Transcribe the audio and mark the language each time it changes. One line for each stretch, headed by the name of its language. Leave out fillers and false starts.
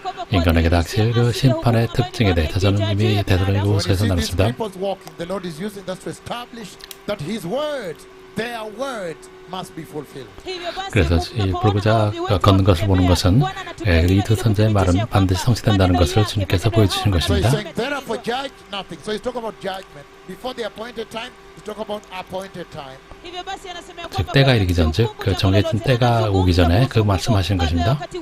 Korean: 인간에게 닥칠 그 심판의 특징에 대해서 저는 이미 데살로니가후서에서 나눴습니다.
English: The Lord is using that to establish that His word, their word, must be fulfilled.
Korean: 그래서 이 불구자가 걷는 것을 보는 것은 이 두 선지자의 말은 반드시 성취된다는 것을 주님께서 보여주신 것입니다.
English: So he's saying, therefore judge nothing. So he's talking about judgment. Before the appointed time, he's talking about appointed time.
Korean: 즉 때가 이르기 전, 즉 그 정해진 때가 오기 전에 그 말씀하시는 것입니다.